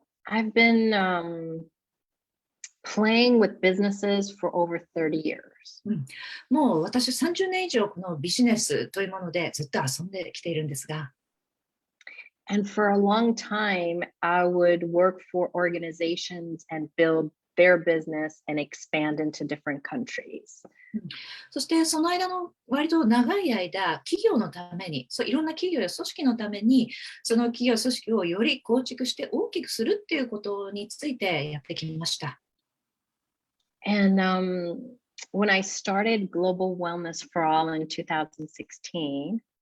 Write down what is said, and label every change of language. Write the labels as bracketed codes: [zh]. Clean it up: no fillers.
[en] I've been playing with businesses for over 30 years. [ja] もう私30年以上このビジネスというものでずっと遊んできているんですが。 [en] And for a long time, I would work for organizations and build their business and expand into different countries. [ja] そしてその間の割と長い間、企業のために、いろんな企業や組織のために、その企業組織をより構築して大きくするっていうことについてやってきました。 [en] And when I started Global Wellness for All in 2016,